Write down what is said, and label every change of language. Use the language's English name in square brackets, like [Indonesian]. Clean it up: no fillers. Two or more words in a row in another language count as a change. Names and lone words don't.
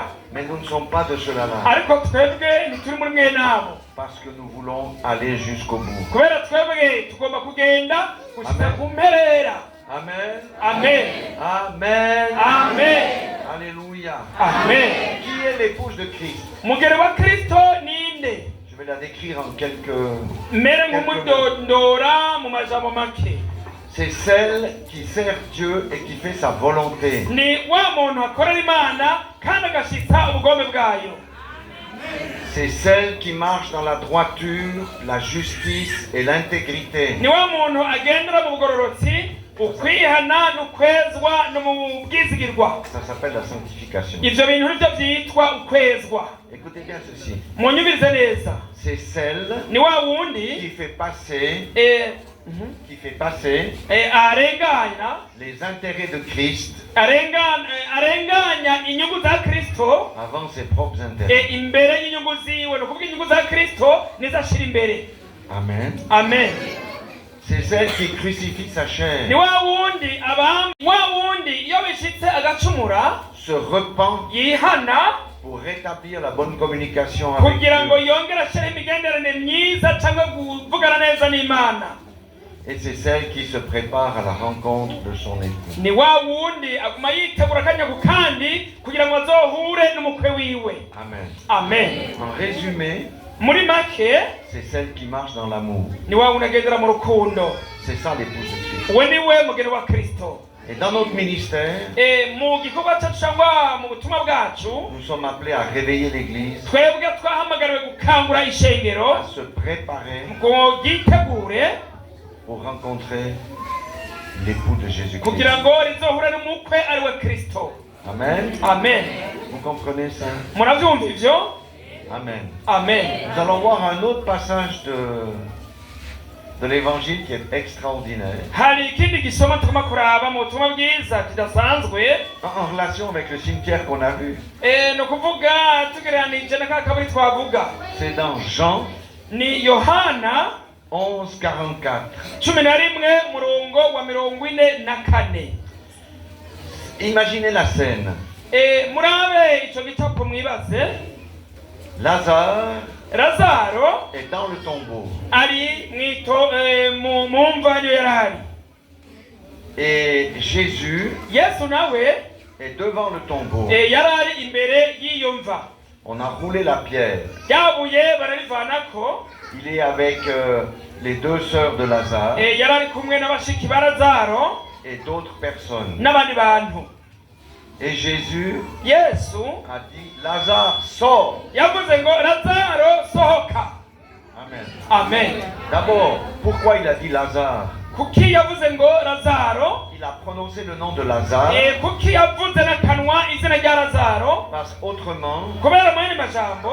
[French] Mais nous ne sommes pas de cela-là. [Rundi] Ariko twebwe ntituri muri mwe nabo. [French] Parce que nous voulons aller jusqu'au bout. [Rundi] Kubera twebwe tugomba kugenda gushika ku mperera. Amen. Amen. Amen. Amen. Alléluia. Amen. [French] Qui est l'épouse de Christ? [Rundi] Umugeni wa Kristo ninde? [French] Je vais la décrire en quelques... [Rundi] Mere nk'umudondora mu majambo make. [French] C'est celle qui sert Dieu et qui fait sa volonté. [Rundi] Ni wa muntu akorera Imana kandi agashitsa ubugombe bwayo. [French] C'est celle qui marche dans la droiture, la justice et l'intégrité. [Rundi] Ni wa muntu agendera mu bugororotsi, ukwihana n'ukwezwa no mu bwizigirwa. [French] Ça s'appelle la sanctification. [Rundi] Ivyo bintu nivyo vyitwa ukwezwa. [French] Écoutez bien ceci. [Rundi] Munyumvirize neza. [French] C'est celle [Rundi] Ni wa wundi [French] qui fait passer [Rundi] arenganya [French] les intérêts de Christ [Rundi] arenganya inyungu za Kristo [French] avant ses propres intérêts. [Rundi] imbere y'inyungu ziwe. Ni ukuvuga inyungu za Kristo nizo ashira imbere. Amen. Amen. [French] C'est celle qui crucifie sa chair, [Rundi] Ni wa wundi iyo bishitse agacumura [French] se repent [Rundi] yihana [French] pour rétablir la bonne communication avec [Rundi] kugira ngo [French] Dieu. [Rundi] yongere ashireho imigenderanire myiza cyangwa kuvugana neza n'Imana. Et c'est celle qui se prépare à la rencontre de son époux. Ni wa wundi aguma yitegura akanya ku kandi kugira ngo azohure n'umukwe wiwe. Amen. Amen. [French] En résumé, [Rundi] Muri make [French] c'est celle qui marche dans l'amour. [Rundi] ni wa wundi agendera mu rukundo. [French] C'est ça l'épouse de Christ. [Rundi] We ni we mugeni wa Kristo. [French] Et dans notre ministère, [Rundi] Mu gikorwa cyacu cyangwa mu butumwa bwacu [French] nous sommes appelés à réveiller l'Église, [Rundi] twebwe twahamagariwe gukangura ishengero [French] à se préparer [Rundi] ngo ryitegure [French] pour rencontrer l'époux de Jésus-Christ. [Rundi] kugira ngo rizohure n'umukwe ari we Kristo. Amen. Amen. [French] Vous comprenez ça? [Rundi] Murabyumva ivyo? Amen. Amen. [French] Nous allons voir un autre passage de l'évangile qui est extraordinaire, [Rundi] Hari ikindi gisoma tugomba kuraba mu butumwa bwiza kidasanzwe [French] en relation avec le cimetière qu'on a vu. [Rundi] ni ukuvuga tugereranije na ka kaburi twavuga. [French] C'est dans Jean [Rundi] Ni Yohana 11:44. 11:44. [French] Imaginez la scène. [Rundi] Murabe ico gicapo mwibaze. Lazaro [French] est dans le tombeau. [Rundi] ari mu mva niyo yarahari. [French] Et Jésus [Rundi] Yesu nawe [French] est devant le tombeau. [Rundi] yarari imbere y'iyo mva. [French] On a roulé la pierre. [Rundi] ryabuye bararivanako. [French] Il est avec les deux sœurs de Lazare [Rundi] yari ari kumwe n'abashiki ba Lazaro [French] et d'autres personnes. [Rundi] n'abandi bantu. [French] Et Jésus [Rundi] Yesu [French] a dit, Lazare, sors. [Rundi] yavuze ngo Lazaro sohoka. Amen. Amen. [French] D'abord, pourquoi il a dit Lazare? [Rundi] Kuki yavuze ngo Lazaro? [French] Il a prononcé le nom de Lazare [Rundi] Kuki yavuze n'akanwa izina rya Lazaro? [French] parce qu'autrement, [Rundi] Kubera mu yandi majambo